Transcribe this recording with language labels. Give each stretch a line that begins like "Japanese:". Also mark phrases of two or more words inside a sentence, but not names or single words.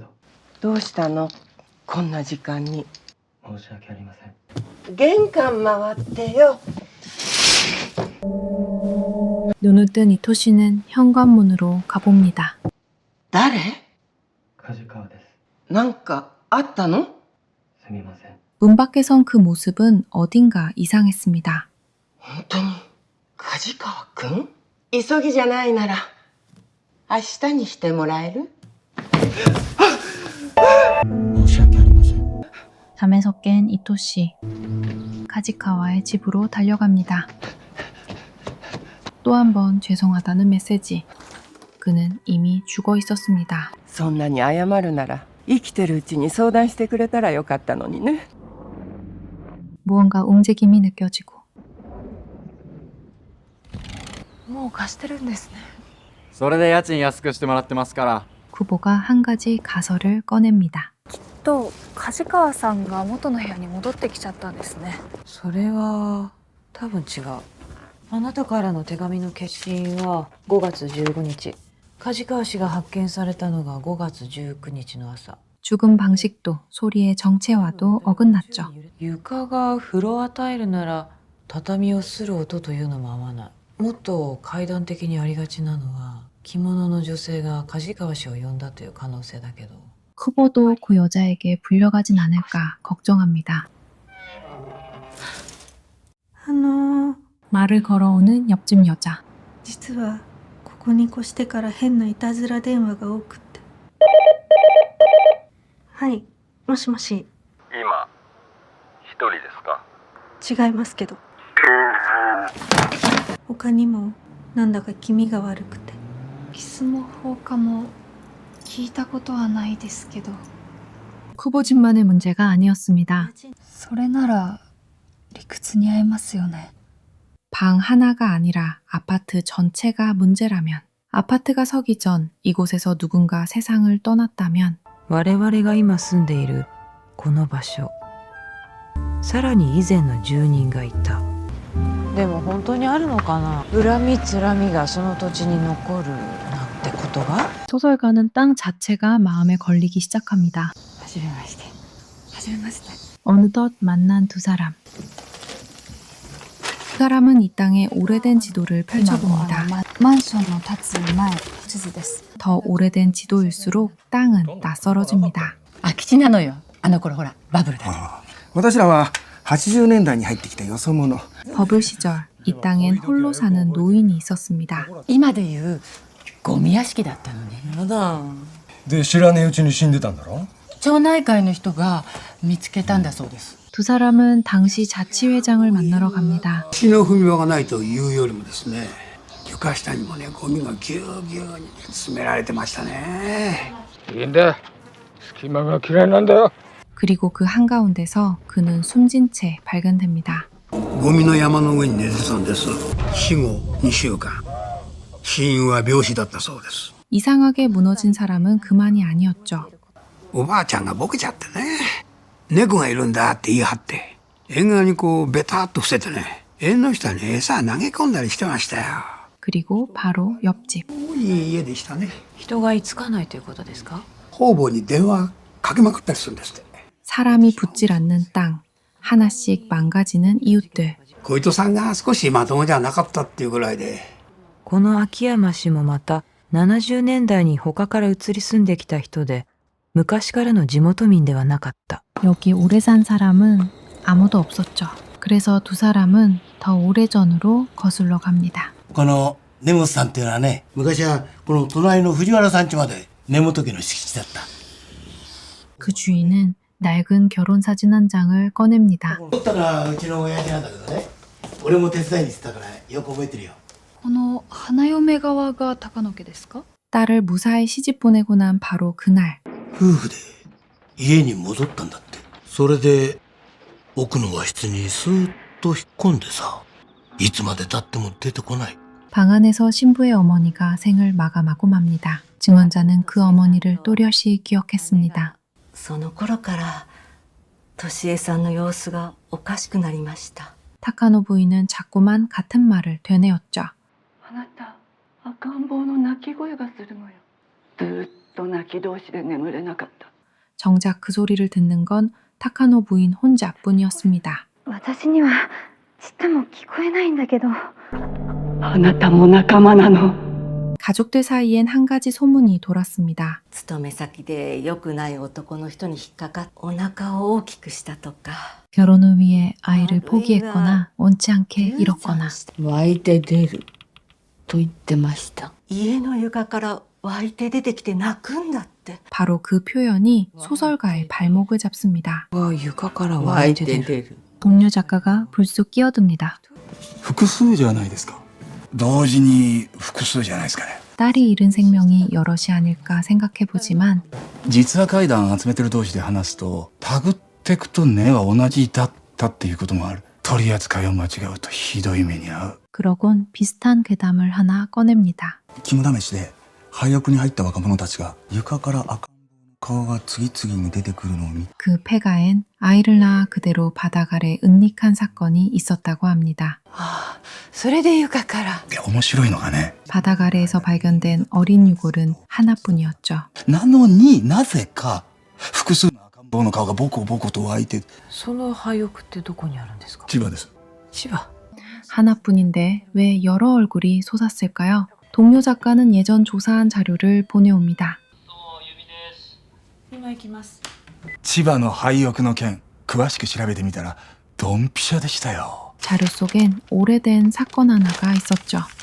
Japanese: どうしたの？こんな時間に。申し訳ありません。玄関回ってよ。
Korean: 눈을 뜬 이토시는 현관문으로 가봅니다.
Japanese: 誰？梶川です。なんかあったの？すみません。
Korean: 문 밖에선 그 모습은 어딘가 이상했습니다.
Japanese: 本当に梶川くん？急ぎじゃないなら明日にしてもらえる？申し訳ありません
Korean: 잠에서 깬 이토시. 카지카와의 집으로 달려갑니다. 또 한 번 죄송하다는 메시지. 그는 이미 죽어 있었습니다.
Japanese: そんなに謝るなら生きてるうちに相談してくれたらよかったのにね。
Korean: 무언가 움직임이 느껴지고
Japanese: もう貸してるんですね。それで家賃安くしてもらってますから。
Korean: 구보가 한 가지 가설을 꺼냅니다.
Japanese: と梶川さんが元の部屋に戻ってきちゃったんですね。それは多分違う。あなたからの手紙の消印は5月15日。梶川氏が発見されたのが5月19日の朝。
Korean: 죽음 방식도 소리의 정체와도 어긋났죠.
Japanese: 床がフロアタイルなら畳をする音というのも合わない。もっと階段的にありがちなのは着物の女性が梶川氏を呼んだという可能性だけど。
Korean: 쿠보도 그 여자에게 불려가진 않을까 걱정합니다.
Japanese: あのー
Korean: 말을 걸어오는 옆집 여자.
Japanese: 実はここに越してから変ないたずら電話が多くって。はい、もしもし。今一人ですか？違いますけど。他にもなんだか気味が悪くて。キスも放火も聞いたことはないですけど。
Korean: 쿠보 집만의 문제가 아니었습니다.
Japanese: それなら理屈に合いますよね。
Korean: 방 하나가 아니라 아파트 전체가 문제라면, 아파트가 서기 전 이곳에서 누군가 세상을 떠났다면,
Japanese: 我々が今住んでいるこの場所、さらに以前の住人がいた。でも本当にあるのかな。恨みつらみがその土地に残るなんてことが。
Korean: 소설가는 땅 자체가 마음에 걸리기 시작합니다.
Japanese: はじめまして。はじめまして。
Korean: 어느덧 만난 두 사람. 그 사람은 이 땅의 오래된 지도를 펼쳐봅니다.
Japanese: マンションの建つ前地図です。
Korean: 더 오래된 지도일수록 땅은 낯설어집니다.
Japanese: 空き地なのよ。あの頃ほらバブルだ。私らは80年代に入ってきたよそ者
Korean: 버블 시절 이 땅엔 홀로 사는 노인이 있었습니다.
Japanese: 今でいうゴミ屋敷だったのね。やだ。で知らねえうちに死んでたんだろ町内会の人が見つけたんだそうです。
Korean: 두 사람은 당시 자치회장을 만나러 갑니다.
Japanese: 血の踏み場がないというよりもですね、床下にもね、ゴミがぎゅうぎゅうに詰められてましたね。いいんだ。隙間が嫌いなんだよ。
Korean: 그리고 그 한가운데서 그는 숨진 채 발견됩니다.
Japanese: ゴミの山の上に寝てたんです。死後2週間。死因は病死だったそうです。
Korean: 이상하게 무너진 사람은 그만이 아니었죠.
Japanese: おばあちゃんがボケちゃってね、猫がいるんだって言い張って、縁側にこうベタっと伏せてね、縁の下に餌投げ込んだりしてましたよ。
Korean: 그리고 바로 옆집.
Japanese: いい家でしたね。人が居つかないということですか。方々に電話かけまくったりするんですって。
Korean: 사람이 붙질 않는 땅. 하나씩 망가지는 이웃들.
Japanese: 小糸さんが少しまともじゃなかったっていうぐらいで。この秋山氏もまた70年代に他から移り住んできた人で、 昔からの地元民ではなかった。
Korean: 여기 오래 산 사람은 아무도 없었죠. 그래서 두 사람은 더 오래전으로 거슬러 갑니다.
Japanese: この根本さんっていうのはね、昔はこの隣の藤原さん家まで根本家の敷地だった。
Korean: 그 주인은 낡은 결혼 사진 한 장을 꺼냅니다.
Japanese: 撮ったのはうちの親父なんだけどね、俺も手伝いに行ってたからよく覚えてるよ。この花嫁側が高野家ですか？
Korean: 딸을 무사히 시집 보내고 난 바로 그날
Japanese: 夫婦で家に戻ったんだって。それで奥の和室にスーッと引っ込んでさ、いつまで経っても出てこない。
Korean: 방 안에서 신부의 어머니가 생을 마감하고 맙니다. 증언자는 그 어머니를 또렷이 기억했습니다.
Japanese: その頃から俊恵さんの様子がおかしくなりました。
Korean: 타카노 부인은 자꾸만 같은 말을 되뇌었죠.
Japanese: あなた赤ん坊の泣き声がするのよ。ずっと泣き通しで眠れなかった。
Korean: 정작 그 소리를 듣는 건 타카노 부인 혼자뿐이었습니다.
Japanese: 私にはちっとも聞こえないんだけど。あなたも仲間なの。
Korean: 가족들 사이엔 한 가지 소문이 돌았습니다.
Japanese: 勤め先で良くない男の人に引っかかっお腹を大きくしたとか
Korean: 결혼을 위해 아이를 포기했거나 원치 않게 잃었거나
Japanese: 湧いて出ると言ってました。家の床から湧いて出てきて泣くんだって。
Korean: 바로 그 표현이 소설가의 발목을 잡습니다.
Japanese: 床から湧いて出る。
Korean: 동료 작가가 불쑥 끼어듭니다.
Japanese: 複数じゃないですか。同時に複数じゃないですかね。
Korean: 딸이 잃은 생명이 여럿이 아닐까 생각해보지만
Japanese: 実話怪談集めてる同士で話すとタグってくと根は同じだったっていうこともある。取り扱いを間違うとひどい目に遭う。
Korean: 그러곤 비슷한 괴담을 하나 꺼냅니다.
Japanese: 肝試しで廃屋に入った若者たちが床から赤ん坊の顔が次々に出てくるのを見
Korean: 그 폐가엔 아이를 낳아 그대로 바닥 아래 은닉한 사건이 있었다고 합니다.
Japanese: それで床から。面白いのがね、
Korean: 바닥 아래에서 발견된 어린 유골은 하나뿐이었죠.
Japanese: なのになぜか複数の赤ん坊の顔がボコボコと湧いて。その廃屋ってどこにあるんですか？千葉です。千葉。
Korean: 하나뿐인데 왜 여러 얼굴이 솟았을까요? 동료 작가는 예전 조사한 자료를 보내옵니다.
Japanese: 今行きます。千葉の廃屋の件詳しく調べてみたらドンピシャでしたよ。
Korean: 자료 속엔 오래된 사건 하나가 있었죠.